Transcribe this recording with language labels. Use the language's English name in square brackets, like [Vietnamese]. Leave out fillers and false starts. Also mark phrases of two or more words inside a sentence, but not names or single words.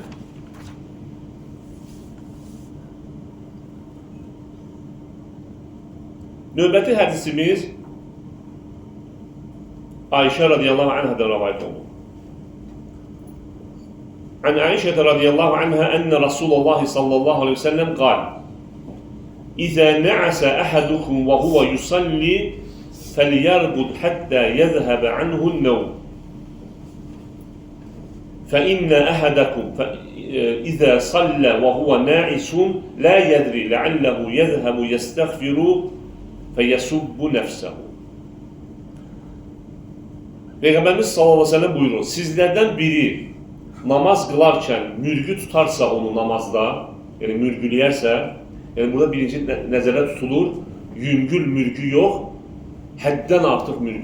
[Azerbaijani] Növbəti hədisimiz Ayşə [Arabic] رضي الله عنها [Azerbaijani] rəvayət olunur. [Arabic] عن عائشة رضي الله عنها أن رسول الله صلى الله عليه وسلم قال إذا نعس أحدكم وهو يصلي فليرقد حتى يذهب عنه النوم. فإن أحدكم إذا صلى وهو ناعس لا يدري لعله يذهب يستغفر فيسب نفسه. [Azerbaijani] Peyğəmbərimiz [Arabic] صلى الله عليه وسلم [Azerbaijani] buyurur, sizlərdən biri namaz qılarkən mürgü tutarsa onu namazda, yəni mürgüləyərsə, yəni burada birinci nəzərə tutulur, yüngül mürgü yox, həddən artıq mürgü.